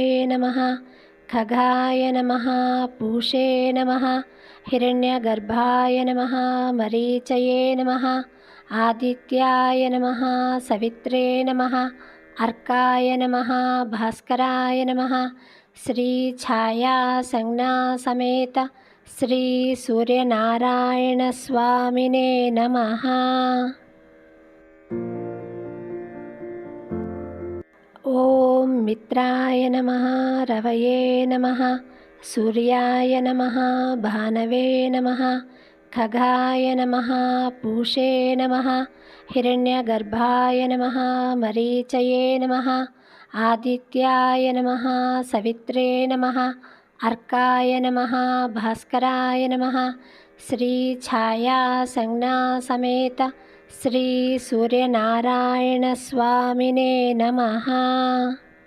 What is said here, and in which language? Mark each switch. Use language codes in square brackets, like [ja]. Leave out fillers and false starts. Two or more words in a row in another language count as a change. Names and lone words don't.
[sa] నమః, ఖగాయ నమః, పూషే నమః, హిరణ్యగర్భాయ నమః, మరీచయే నమః, ఆదిత్యాయ నమః, సవిత్రే నమః, అర్కాయ నమః, భాస్కరాయ నమః, శ్రీ ఛాయా సంజ్ఞా సమేత శ్రీ సూర్యనారాయణ స్వామినే నమః. ఓం మిత్రాయ నమః, రవయే నమః, సూర్యాయ నమః, భానవే నమః, खगाय नमः पूषे नमः हिरण्यगर्भाय नमः मरीचये नमः आदित्याय नमः सवित्रे नमः अर्काय नमः भास्कराय नमः श्रीछाया संज्ञा समेत श्री सूर्यनारायण स्वामिने नमः।